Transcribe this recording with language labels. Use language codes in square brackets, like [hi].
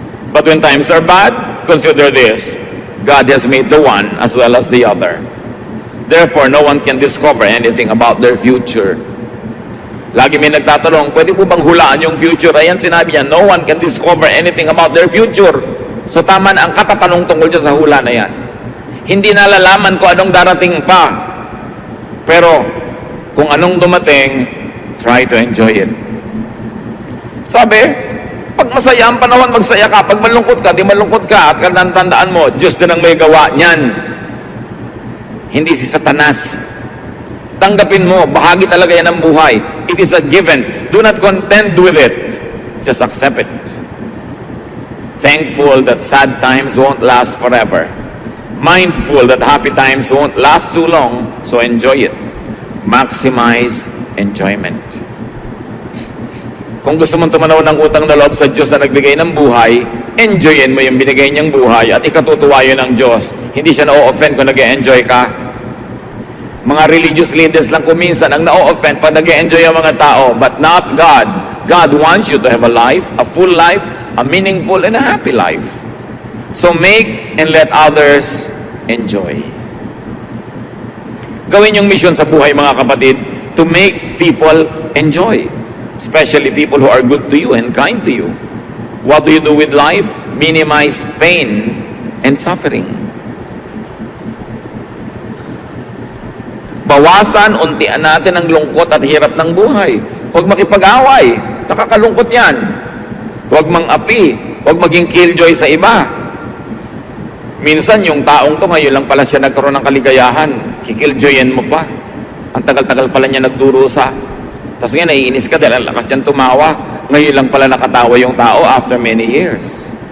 [en] But when times are bad, consider this: God has made the one as well as the other. Therefore, no one can discover anything about their future. [tl] Lagi may nagtatanong, pwede po bang hulaan yung future? Ayan, sinabi niya, [en] no one can discover anything about their future. [tl] So tama na ang katatanong tungkol dyan sa hula na yan. Hindi nalalaman ko anong darating pa. Pero, kung anong dumating, [en] try to enjoy it. [tl] Sabi, pag masaya ang panahon, magsaya ka. Pag malungkot ka, di malungkot ka. At tandaan mo, Diyos din ang may gawa niyan. Hindi si Satanas. Tanggapin mo, bahagi talaga yan ng buhay. [en] It is a given. Do not contend with it. Just accept it. Thankful that sad times won't last forever. Mindful that happy times won't last too long. So enjoy it. Maximize enjoyment. [tl] Kung gusto mong tumanaw ng utang na loob sa Diyos na nagbigay ng buhay, enjoyin mo yung binigay niyang buhay at ikatutuwa yun ng Diyos. Hindi siya na-o-offend kung nag-e-enjoy ka. Mga religious leaders lang kuminsan ang na-o-offend pag nag-e-enjoy ang mga tao, [en] but not God. God wants you to have a life, a full life, a meaningful and a happy life. So make and let others enjoy. [tl] Gawin yung mission sa buhay, mga kapatid, [en] to make people enjoy. Especially people who are good to you and kind to you. What do you do with life? Minimize pain and suffering. [tl] Bawasan, untian natin ang lungkot at hirap ng buhay. Huwag makipag-away. Nakakalungkot yan. Huwag mang-api. Huwag maging killjoy sa iba. Minsan, yung taong to, ngayon lang pala siya nagkaroon ng kaligayahan. Kikilljoyin mo pa. Ang tagal-tagal pala niya nagdurusa. Tapos nga, naiinis ka dahil ang lakas niyang tumawa. Ngayon lang pala nakatawa yung tao [en] after many years.